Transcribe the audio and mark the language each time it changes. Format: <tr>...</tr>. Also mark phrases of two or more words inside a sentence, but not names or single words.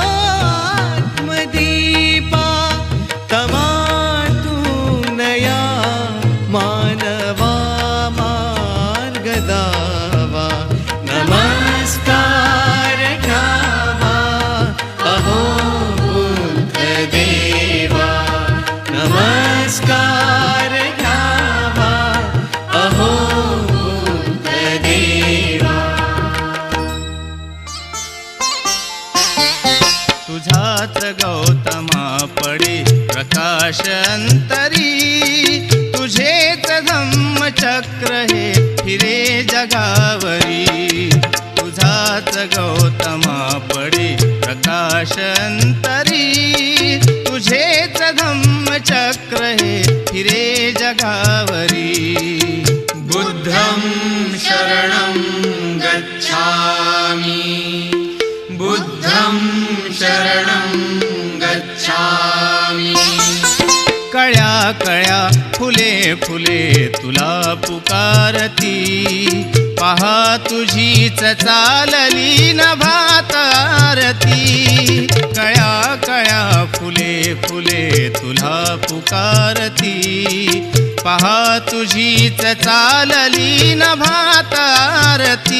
<mr>आत्मदीपा तमातूनया मानवा मार्गदावा नमस्कार घ्यावा अहो बुद्ध देवा नमस्कार घ्यावा अहो बुद्ध देवा तुझाच गौतमा पडे प्रकाश अंतरी तुझेच धम्मचक्र हे फिरे जगावरी तुझाच गौतमा पडे प्रकाश अंतरी तुझेच धम्मचक्र हे फिरे जगावरी</mr> <pi>बुद्धं शरणं गच्छामि बुद्धं शरणं गच्छामि</pi> <mr>कळ्या कळ्या फुले फुले तुला पुकारती, पहा तुझीच चालली नभात आरती. कळ्या कळ्या फुले फुले तुला पुकारती, पहा तुझीच चालली नभात आरती.</mr>